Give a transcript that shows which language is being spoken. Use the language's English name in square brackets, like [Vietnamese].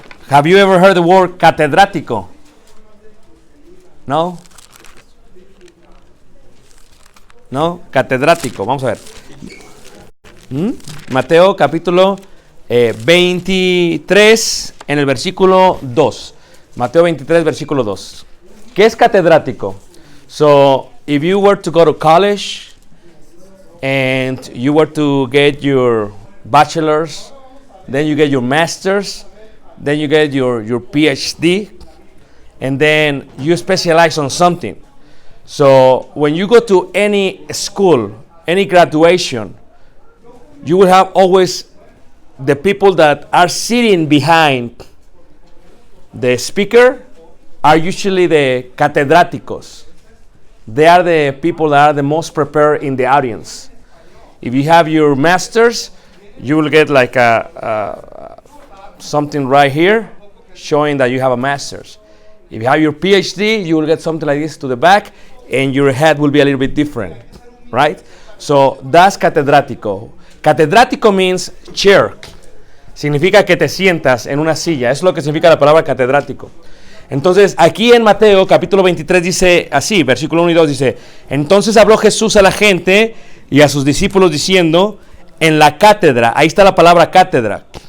[English] Have you ever heard the word catedrático? [Spanish] ¿No? ¿No? Catedrático, vamos a ver. Mateo, capítulo 23, en el versículo 2. Mateo 23, versículo 2. ¿Qué es catedrático? [English] So, if you were to go to college and you were to get your bachelor's, then you get your master's, then you get your PhD, and then you specialize on something. So, when you go to any school, any graduation, you will have always the people that are sitting behind the speaker are usually the catedráticos. They are the people that are the most prepared in the audience. If you have your master's, you will get like something right here showing that you have a master's. If you have your PhD, you will get something like this to the back, and your head will be a little bit different, right? So, das catedrático. Catedrático means chair. [Spanish] Significa que te sientas en una silla. Eso es lo que significa la palabra catedrático. Entonces, aquí en Mateo, capítulo 23, dice así, versículo 1 y 2, dice: entonces habló Jesús a la gente y a sus discípulos diciendo, en la cátedra, ahí está la palabra cátedra.